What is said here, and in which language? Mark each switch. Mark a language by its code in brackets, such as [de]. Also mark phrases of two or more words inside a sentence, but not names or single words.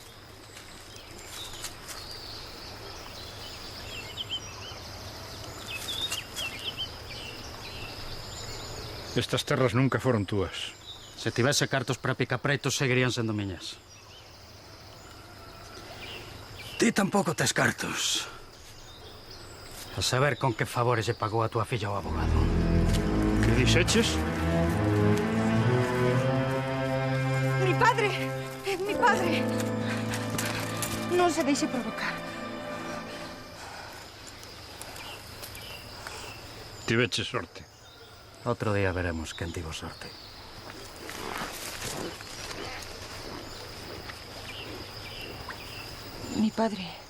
[gl] Estas terras nunca foron túas. Se tivese cartos para picapretos, seguirían sendo miñas. Ti tampouco tes cartos. A saber con que favores lle pagou a túa filla o abogado. Que dixeches? [es] Mi padre! Mi padre! [gl] Non se deixe provocar. Tiveche sorte. Outro día veremos quen tivo sorte. [es] Mi padre...